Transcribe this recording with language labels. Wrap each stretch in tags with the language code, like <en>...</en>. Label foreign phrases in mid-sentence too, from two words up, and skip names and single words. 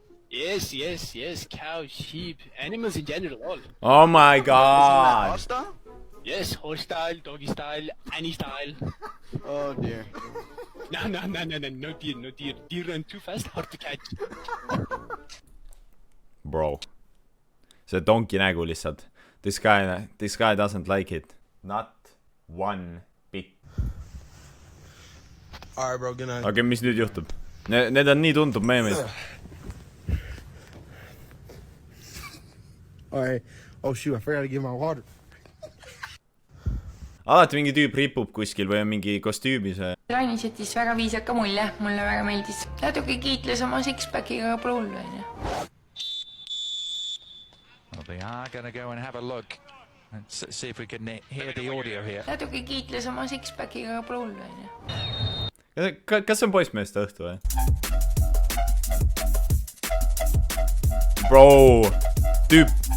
<en>Yes, cow, sheep, animals in general, all. Oh my god. Hostile? Yes, horse style, doggy style, any style. Oh dear. No deer. Deer run too fast, hard to catch. Bro.</en> <et>See donki nägu lihtsalt.</et> <en>This guy doesn't like it. Not one bit. Alright, bro, good night.</en> <et>Aga mis nüüd juhtub? Need on nii tundub meemid.</et> <en>Alright. Oh shoot, I forgot to get my water.</en> <et>Alati mingi tüüp ripub kuskil või on mingi kostüümis. Rainis jättis väga viisaka mulje, mulle väga meeldis. Natuke kiitles oma six-packiga pruul, onju.</et> <en>Well, they are going to go and have a look and see if we can hear the audio here.</en> <et>Natuke kiitles oma six-packiga pruul, onju. Kas see on poissmeeste õhtu või? Bro, tüüp.</et>